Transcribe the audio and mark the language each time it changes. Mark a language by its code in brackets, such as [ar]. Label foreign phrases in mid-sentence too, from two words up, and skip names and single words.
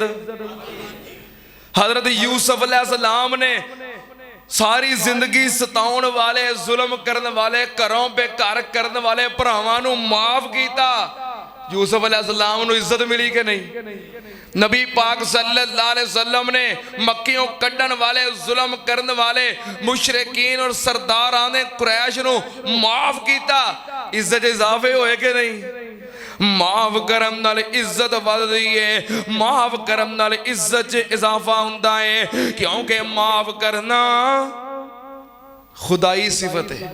[pa] ਹਜ਼ਰਤ ਯੂਸੁਫ਼ ਅਲੈਹਿੱਸਲਾਮ ਨੇ ਸਾਰੀ ਜ਼ਿੰਦਗੀ ਸਤਾਉਣ ਵਾਲੇ, ਜ਼ੁਲਮ ਕਰਨ ਵਾਲੇ, ਘਰੋਂ ਬੇਘਰ ਕਰਨ ਵਾਲੇ ਭਰਾਵਾਂ ਨੂੰ ਮਾਫ਼ ਕੀਤਾ। ਯੂਸੁਫ਼ ਅਲੈਹਿੱਸਲਾਮ ਨੂੰ ਇੱਜ਼ਤ ਮਿਲੀ ਕਿ ਨਹੀਂ? ਨਬੀ ਪਾਕ [ar] صلى الله عليه وسلم [pa] ਨੇ ਮੱਕਿਓਂ ਕੱਢਣ ਵਾਲੇ, ਜ਼ੁਲਮ ਕਰਨ ਵਾਲੇ ਮੁਸ਼ਰਿਕੀਨ ਔਰ ਸਰਦਾਰਾਂ ਨੇ ਕੁਰੈਸ਼ ਨੂੰ ਮਾਫ਼ ਕੀਤਾ। ਇੱਜ਼ਤ ਇਜ਼ਾਫ਼ੇ ਹੋਏ ਕਿ ਨਹੀਂ? ਮਾਫ਼ ਕਰਮ ਨਾਲ ਇੱਜ਼ਤ ਵਧਦੀ ਹੈ, ਮਾਫ਼ ਕਰਮ ਨਾਲ ਇੱਜ਼ਤ 'ਚ ਇਜ਼ਾਫ਼ਾ ਹੁੰਦਾ ਹੈ, ਕਿਉਂਕਿ ਮਾਫ਼ ਕਰਨਾ ਖ਼ੁਦਾਈ ਸਿਫ਼ਤ ਹੈ।